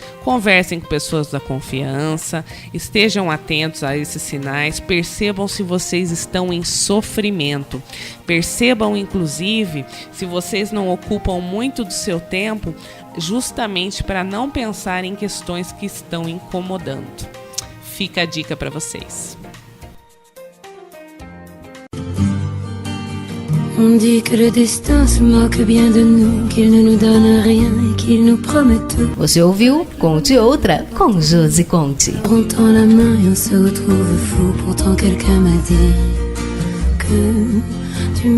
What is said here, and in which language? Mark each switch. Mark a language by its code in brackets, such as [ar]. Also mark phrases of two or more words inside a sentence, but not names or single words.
[pt] Conversem com pessoas da confiança, estejam atentos a esses sinais, percebam se vocês estão em sofrimento. Percebam, inclusive, se vocês não ocupam muito do seu tempo, justamente para não pensar em questões que estão incomodando. Fica a dica para vocês. [fr] On dit que le destin se moque bien de nous, qu'il ne nous donne rien et qu'il nous promet tout. [pt] Você ouviu Conte Outra com Josi Conte. [fr] On tend la main et on se retrouve fou. Pourtant quelqu'un m'a dit que tu m'aimes encore.